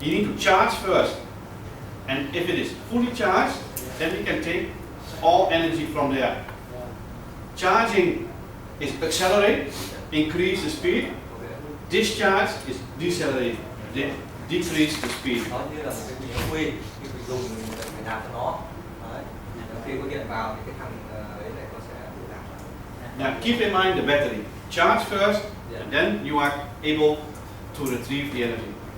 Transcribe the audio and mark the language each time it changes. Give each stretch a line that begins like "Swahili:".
English: you need to charge first. And if it is fully charged, then you can take all energy from there. Charging is accelerate, increase the speed. Discharge is decelerate, decrease the speed.
Vietnamese: Nó như là một cái bình ắc quy, khi mình dùng mình phải nạp cho nó. Đấy. Khi có điện vào thì cái thằng đấy này nó sẽ tự nạp.
English: Now keep in mind the battery. Charge first, and then you are able to retrieve the energy.